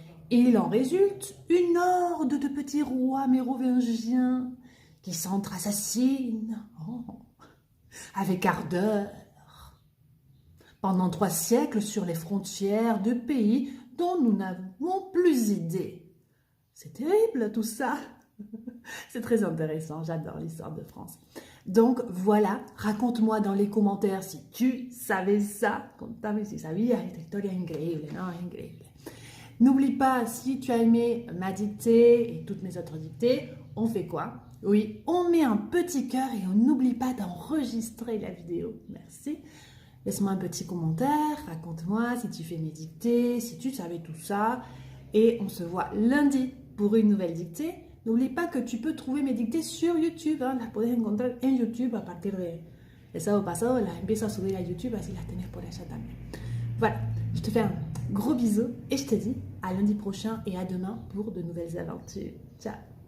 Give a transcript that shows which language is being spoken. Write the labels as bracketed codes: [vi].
[fr] Il en résulte une horde de petits rois mérovingiens qui s'entre-assassinent avec ardeur pendant 3 siècles sur les frontières de pays dont nous n'avons plus idée. C'est terrible tout ça. C'est très intéressant, j'adore l'histoire de France. Donc voilà, raconte-moi dans les commentaires si tu savais ça. [es] Contame si sabías, esta historia es increíble, ¿no? Es increíble. [fr] N'oublie pas, si tu as aimé ma dictée et toutes mes autres dictées, on fait quoi? Oui, on met un petit cœur et on n'oublie pas d'enregistrer la vidéo. Merci. Laisse-moi un petit commentaire, raconte-moi si tu fais mes dictées, si tu savais tout ça. Et on se voit lundi pour une nouvelle dictée. N'oublie pas que tu peux trouver mes dictées sur YouTube. [es] Hein, las puedes encontrar en YouTube a partir de sábado pasado. Las empiezo a subir a YouTube, así las tenés por allá también. [fr] Voilà, je te fais un gros bisou et je te dis à lundi prochain et à demain pour de nouvelles aventures. Ciao!